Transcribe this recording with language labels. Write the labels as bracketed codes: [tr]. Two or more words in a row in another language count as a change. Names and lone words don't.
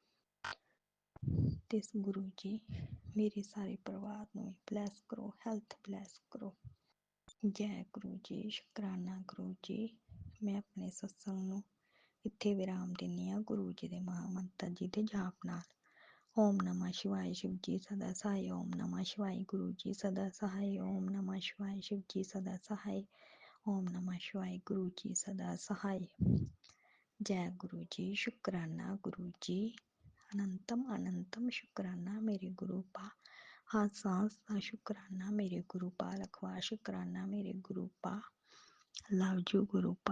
[pa] ਤੇ ਗੁਰੂ ਜੀ ਮੇਰੇ ਸਾਰੇ ਪਰਿਵਾਰ ਨੂੰ ਬਲੈਸ ਕਰੋ, [en] health bless [pa] ਕਰੋ। ਜੈ ਗੁਰੂ ਜੀ। ਸ਼ੁਕਰਾਨਾ ਗੁਰੂ ਜੀ। ਮੈਂ ਆਪਣੇ ਸਤਸੰਗ ਨੂੰ ਇੱਥੇ ਵਿਰਾਮ ਦਿੰਦੀ ਹਾਂ ਗੁਰੂ ਜੀ ਦੇ ਮਹਾਮੰਤਰ ਜੀ ਦੇ ਜਾਪ ਨਾਲ। [hi] ओम नमः शिवाय शिव जी सदा सहाय। ओम नमः शिवाय गुरु जी सदा सहाय। ओम नमः शिवाय शिव जी सदा सहाय। ओम नमः शिवाय गुरु जी सदा सहाय। जय गुरु जी। शुकराना गुरु जी। अनंतम अनंतम शुकराना मेरे गुरुपा। हर सांस का शुकराना मेरे गुरुपा। लखवा शुकराना मेरे गुरुपा। [en] love you [hi] गुरुपा।